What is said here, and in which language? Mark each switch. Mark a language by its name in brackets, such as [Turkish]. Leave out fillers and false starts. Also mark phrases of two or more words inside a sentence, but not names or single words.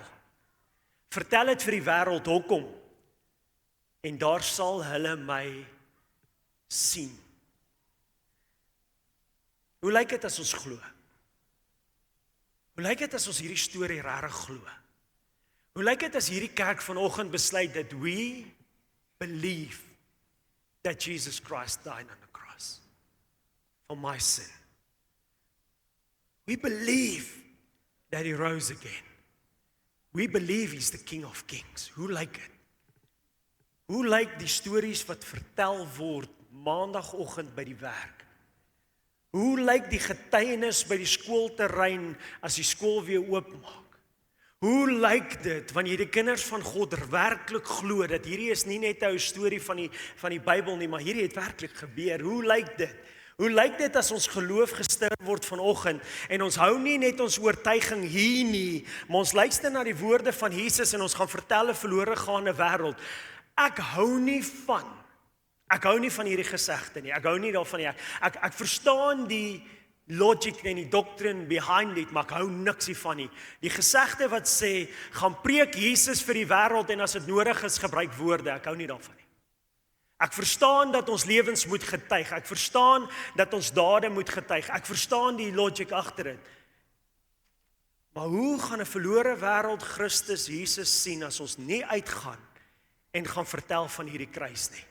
[Afrikaans] Vertel dit vir die wêreld, hoekom? En daar sal hulle my sien. Hoe lyk dit as ons glo? Hoe lyk dit as ons hierdie storie regtig glo? Hoe lyk dit as hierdie kerk vanoggend besluit dat [English] we believe that Jesus Christ died on the cross for my sin? We believe that he rose again. We believe he's the King of Kings. [Afrikaans] Hoe lyk dit? Hoe lyk die stories wat vertel word maandagooggend by die werk? Hoe lyk die getuienis by die skoolterrein as die skool weer oopmaak? Hoe lyk dit wanneer die kinders van God werklik glo dat hierdie is nie net 'n ou storie van die Bybel nie, maar hierdie het werklik gebeur? Hoe lyk dit? Hoe lyk dit as ons geloof gestir word vanoggend en ons hou nie net ons oortuiging hier nie, maar ons luister na die woorde van Jesus en ons gaan vertel 'n verlore gaande wêreld. Ek hou nie van hierdie gesegde nie. Ek hou nie daarvan nie. Ek verstaan die logic en die [English] doctrine behind it, [Afrikaans] maar ek hou niks hiervan nie. Die gesegde wat sê, gaan preek Jesus vir die wêreld en as dit nodig is, gebruik woorde. Ek hou nie daarvan nie. Ek verstaan dat ons lewens moet getuig. Ek verstaan dat ons dade moet getuig. Ek verstaan die logic agter dit. Maar hoe gaan 'n verlore wêreld Christus Jesus sien as ons nie uitgaan en gaan vertel van hierdie kruis nie?